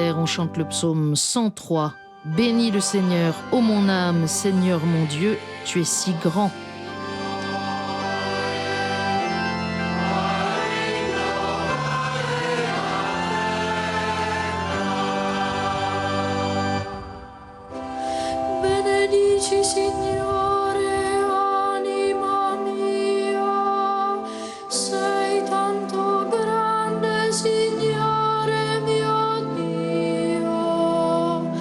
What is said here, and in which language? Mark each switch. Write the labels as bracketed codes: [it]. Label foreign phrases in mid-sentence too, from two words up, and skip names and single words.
[fr] On chante le psaume 103. Bénis le Seigneur, ô mon âme, Seigneur mon Dieu, tu es si grand. [it] Benedici, Signore, anima mia, sei tanto grande, Signore mio Dio.